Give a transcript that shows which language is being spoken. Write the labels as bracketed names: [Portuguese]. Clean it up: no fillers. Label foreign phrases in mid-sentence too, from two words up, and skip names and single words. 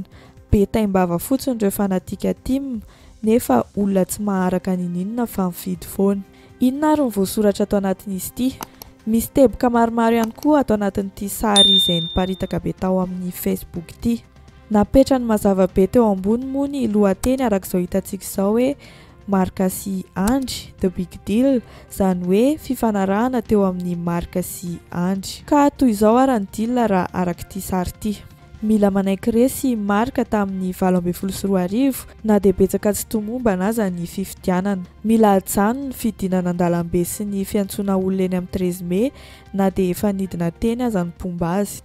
[Malagasy] Be taim-bava fotsiny ireo fanatika tim nefa olona tsy maharaka ninina fa mifidy foana. Inona ary ny voasoratra atao anatin'izy ity? Misy teboka maromaro ihany koa atao anatin'ity sary izay niparitaka be tao amin'ny Facebook ity. Napetrany mazava be teo ambony moa ny lohateny arak'izao hitantsika izao hoe Marika sy Andry [English] the big deal, [Malagasy] izany hoe fifanarahana teo amin'ny Marika sy Andry. Ka toy izao ary ny deal raha arak'ity sary ity. Mila manaiky resy Marika tamin'ny 12 na dia betsaka tsy tomombana aza ny fifidianana. Mila ajano ny fidinana an-dalambe sy ny fiantsoana olona eny amin'ny 13 May na dia efa nidina teny aza ny mpomba azy.